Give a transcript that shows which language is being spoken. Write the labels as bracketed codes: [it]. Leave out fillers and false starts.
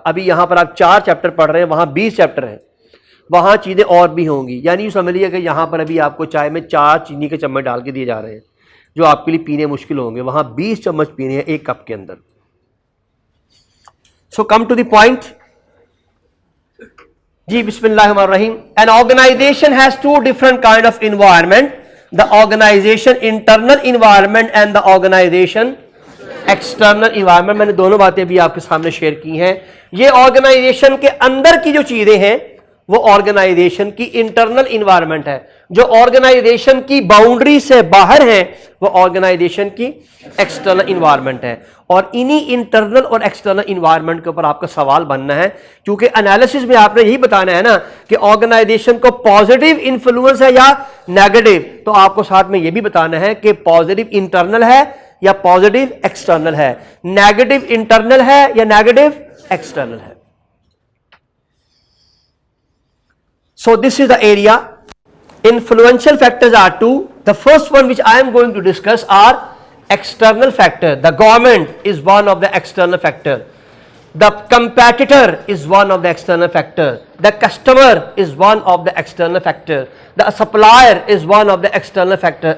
[ur] ابھی یہاں پر آپ 4 چیپٹر پڑھ رہے ہیں, وہاں 20 چیپٹر ہیں, وہاں چیزیں اور بھی ہوں گی. یعنی یہ سمجھ لیجیے کہ یہاں پر ابھی آپ کو چائے میں 4 چینی کے چمچ ڈال کے دیے جا رہے ہیں جو آپ کے لیے پینے مشکل ہوں گے, وہاں 20 چمچ پینے ہیں ایک کپ کے اندر. [en] so come to the point جی, [ar] بسم اللہ الرحمن الرحیم. [en] An organization has 2 different kind of environment, the organization internal environment and the organization external environment. [ur] میں نے دونوں باتیں بھی آپ کے سامنے شیئر کی ہیں. یہ آرگنائزیشن کے اندر کی جو چیزیں ہیں وہ آرگنائزیشن کی انٹرنل انوائرمنٹ ہے, جو آرگنائزیشن کی باؤنڈری سے باہر ہیں وہ آرگنائزیشن کی ایکسٹرنل انوائرمنٹ ہے. اور انہی انٹرنل اور ایکسٹرنل انوائرمنٹ کے اوپر آپ کا سوال بننا ہے, کیونکہ انالیسس میں آپ نے یہی بتانا ہے نا کہ آرگنائزیشن کو پازیٹیو انفلوئنس ہے یا نیگیٹو, تو آپ کو ساتھ میں یہ بھی بتانا ہے کہ پازیٹیو انٹرنل ہے یا پازیٹیو ایکسٹرنل ہے, نیگیٹو انٹرنل ہے یا نیگیٹو ایکسٹرنل ہے. [en] So this is the area. Influential factors are 2. The first one which I am going to discuss are external factor. The government is one of the external factor. The competitor is one of the external factor. The customer is one of the external factor. The supplier is one of the external factor.